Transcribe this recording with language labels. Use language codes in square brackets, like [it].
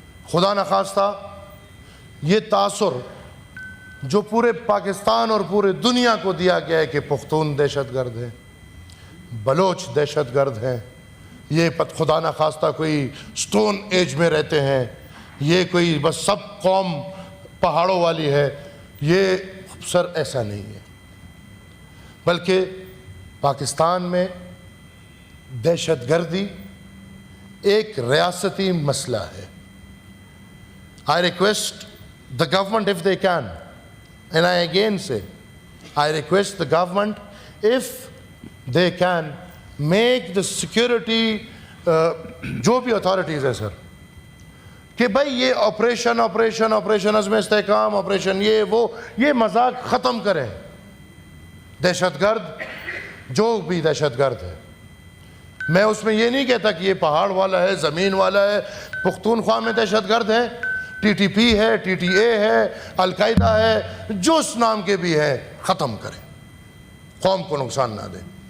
[ur] خدا نخواستہ یہ تاثر جو پورے پاکستان اور پورے دنیا کو دیا گیا ہے کہ پختون دہشت گرد ہیں, بلوچ دہشت گرد ہیں, یہ خدا نہ خواستہ کوئی سٹون ایج میں رہتے ہیں, یہ کوئی بس سب قوم پہاڑوں والی ہے, یہ سر ایسا نہیں ہے. بلکہ پاکستان میں دہشت گردی ایک ریاستی مسئلہ ہے. [en] I request the government if they can, and I again say, I request the government if they can make the security [ur] جو بھی اتھارٹیز ہے سر کہ بھائی یہ آپریشن عزم استحکام آپریشن یہ مذاق ختم کریں. دہشت گرد جو بھی دہشت گرد ہے, میں اس میں یہ نہیں کہتا کہ یہ پہاڑ والا ہے زمین والا ہے. پختونخوا میں دہشت گرد ہیں, ٹی ٹی پی ہے, ٹی ٹی اے ہے, القاعدہ ہے, جو اس نام کے بھی ہے, ختم کریں, قوم کو نقصان نہ دیں.